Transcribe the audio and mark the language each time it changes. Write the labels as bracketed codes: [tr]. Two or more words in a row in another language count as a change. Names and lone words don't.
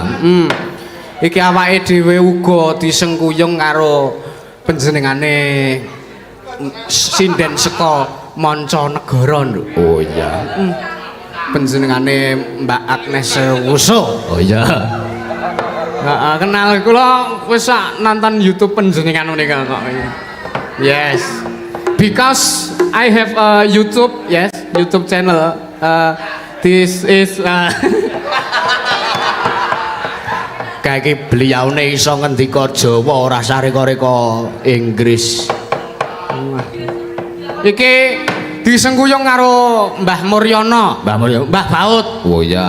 [jv] Iki awake dhewe uga disengkuyung karo panjenengane sinden saka Mancanegara. Oh iya. Panjenengane Mbak Agnes Wuso. Oh iya. Heeh, kenal kula wis nonton YouTube panjenengan menika kok. Yes. [en] Because I have a YouTube, yes, YouTube channel. This is [jv] kayak beliaune iso ngendika Jawa ora sareka-reka Inggris. Iki disengkuyung karo Mbah Muryono, Mbah Baut. Oh iya.